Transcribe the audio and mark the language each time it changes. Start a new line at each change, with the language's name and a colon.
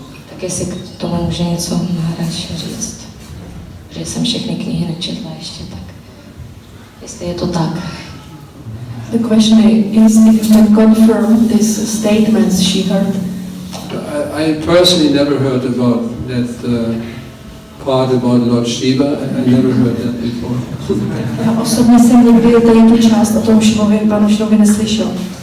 Czech: Tak jestli k tomu může něco Maharaj říct, že jsem všechny knihy nečetla ještě, tak jestli je to tak.
English: The question is if you can confirm these statements she heard. I personally never heard about that part about Lord Shiva. I never heard that before.
Czech: Já osobně jsem nikdy tady tu část o tom Shivovi, panu Shivovi neslyšel.